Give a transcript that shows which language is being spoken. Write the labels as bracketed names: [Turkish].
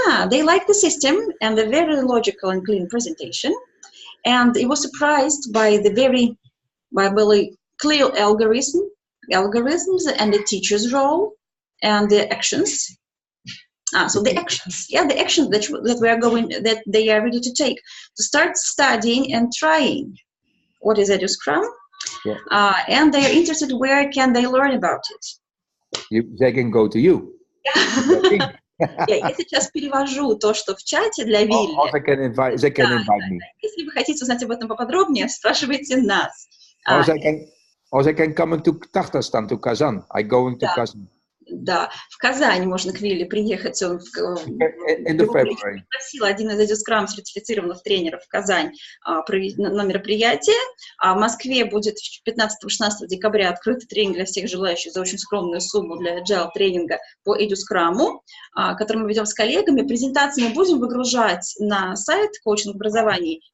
[English] They like the system and the very logical and clean presentation, and it was surprised by the very clear algorithms and the teacher's role and the actions. So the actions that they are ready to take to start studying and trying what is edscrum. Yeah. And they are interested, where can they learn about it? They can go to you. [Russian] Я сейчас перевожу то, что в чате для Вилли. [English] They can invite me. [Russian] Если вы хотите узнать об этом поподробнее, спрашивайте нас. [English] Or they can come to Tatarstan, to Kazan. I going to Kazan. [Russian] Да, в Казани можно к Вилли приехать. Он пригласил один из edscrum сертифицированных тренеров в Казань на мероприятие. А в Москве будет 15-16 декабря открытый тренинг для всех желающих за очень скромную сумму для agile тренинга по edscrum, который мы ведем с коллегами. Презентации мы будем выгружать на сайт коучинг образований